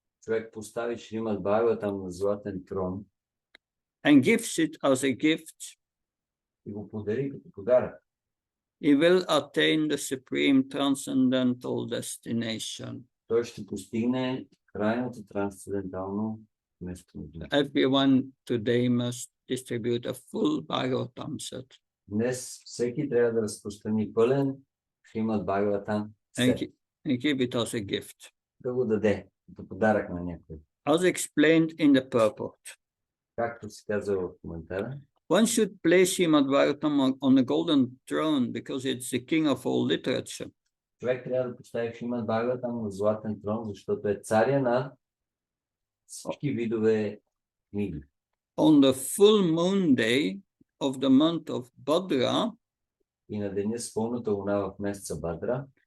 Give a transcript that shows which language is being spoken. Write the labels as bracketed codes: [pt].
[bg] човек постави Шримад Бхагаватам на златен трон [en] and gives it as a gift, [bg] и го подари като подарък. [en] he will attain the supreme transcendental destination. [bg] Той ще постигне крайното трансцендентално место. [en] Everyone today must distribute a full Bhagavatam set [bg] Днес всеки трябва да разпространи пълен Шримад Бхагаватам [en] and give it as a gift. [bg] да го даде като подарък на някой. [en] As explained in the purport, [bg] Както се казва в коментара, [en] one should place Srimad Bhagavatam on the golden throne because it's the king of all literature. [bg] човек трябва да постави Шримад Бхагаватам на златен трон, защото е царя на всички видове книги. [en] On the full moon day of the month of Bhadra, [bg] И на деня с пълната луна в месеца Бадра,